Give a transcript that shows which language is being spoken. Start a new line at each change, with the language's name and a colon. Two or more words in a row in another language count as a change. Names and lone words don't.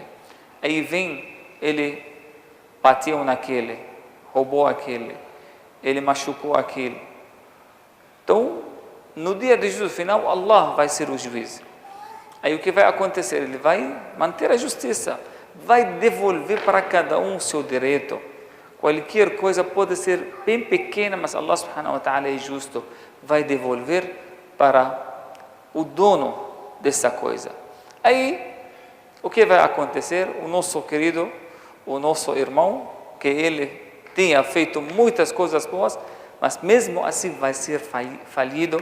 Portuguese: Aí vem, ele bateu naquele, roubou aquele, ele machucou aquele. Então, no dia de juízo final, Allah vai ser o juiz. Aí o que vai acontecer? Ele vai manter a justiça, vai devolver para cada um o seu direito. Qualquer coisa pode ser bem pequena, mas
Arabic: الله سبحانه وتعالى
Portuguese: é justo, vai devolver para o dono dessa coisa. Aí, o que vai acontecer? O nosso querido, o nosso irmão, que ele tinha feito muitas coisas boas, mas mesmo assim vai ser falido.